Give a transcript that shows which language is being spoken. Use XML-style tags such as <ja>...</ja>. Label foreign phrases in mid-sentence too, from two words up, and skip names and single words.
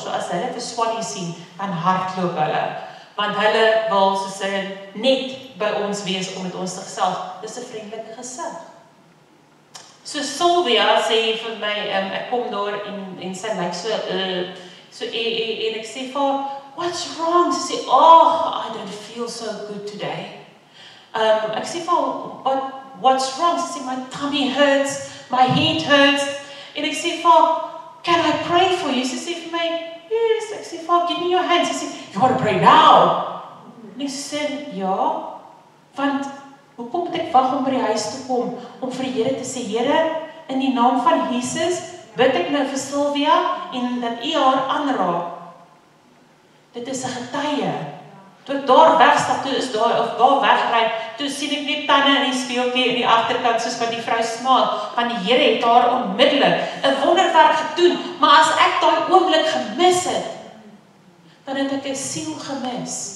<af>So as hulle vir Swannie sien, dan hardloop hulle. Want hulle wil soos net by ons wees om met ons te gesels. Dis 'n vriendelike gesig. So Sylvia sê vir my, ek kom daar en sy lyk so en ek sê vir haar,</af> <en>"What's wrong?"</en> <af>Sy sê,</af> <en>"Oh, I don't feel so good today."</en> <af>Ek sê vir haar,</af> <en>"What's wrong?"</en> <af>Sy sê,</af> <en>"My tummy hurts, my head hurts."</en> <af>En ek sê vir haar,</af> <en>"Can I pray for you?"</en> <af>Sy sê vir my, "Yes." Ek sê vir haar,</af> <en>"Give me your hand."</en> <af>Sy sê,</af> <en>"You want to pray now?"</en> <af>En ek sê, "Ja, want Hoekom moet ek wag om by die huis te kom, om vir die Here te sê, Here, in die naam van Jesus, bid ek nou vir Sylvia, en dat U haar aanraak. Dit is 'n getuie. Toe ek daar wegstap, toe is daar, of daar wegry, toe sien ek net tande in die speeltjie in die agterkant, soos wat die vrou smaak, want die Here het haar onmiddellik 'n wonderwerk gedoen, maar as ek daai oomblik gemis het, dan het ek 'n siel gemis.</af>